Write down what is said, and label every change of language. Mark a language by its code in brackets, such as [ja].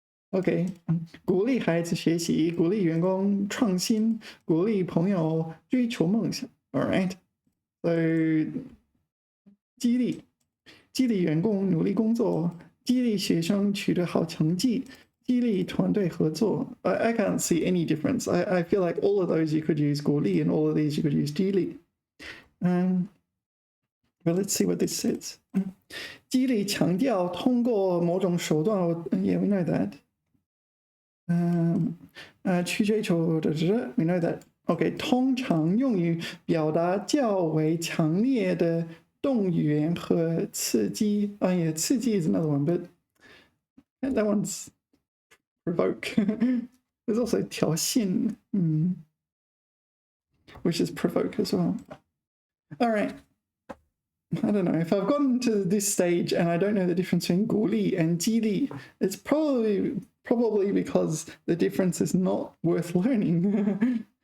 [zh] Okay, 鼓励孩子学习，鼓励员工创新，鼓励朋友追求梦想。 [en] All right, so [zh] 激励员工努力工作，激励学生取得好成绩。激励团队合作. [en] I can't see any difference. I feel like all of those you could use 鼓励 and all of these you could use 激励. Well, let's see what this says. [zh] 激励强调通过某种手段 [en] yeah, we know that. [zh] 去追求的 [en] we know that. [zh] Okay, 通常用于表达较为强烈的动员和刺激. [en] Oh yeah, 刺激 is another one, but that one's provoke. There's also 挑衅, which is provoke as well. All right. I don't know. If I've gotten to this stage and I don't know the difference between 鼓励 and 激励, it's probably because the difference is not worth learning.